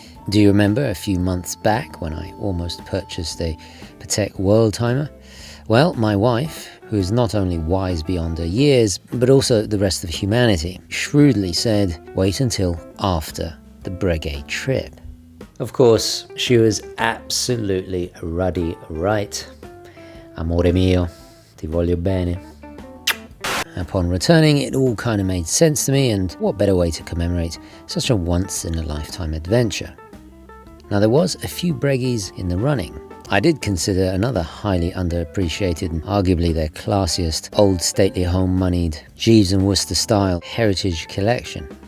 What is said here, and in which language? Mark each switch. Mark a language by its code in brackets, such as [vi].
[en] Do you remember a few months back when I almost purchased a Patek World Timer? Well, my wife, who is not only wise beyond her years, but also the rest of humanity, shrewdly said, wait until after the Breguet trip. Of course, she was absolutely ruddy right. [it] Amore mio, ti voglio bene. [en] Upon returning, it all kind of made sense to me, and what better way to commemorate such a once-in-a-lifetime adventure. Now, there was a few Breguets in the running. I did consider another highly underappreciated and arguably their classiest old stately home-moneyed Jeeves and Wooster style heritage collection.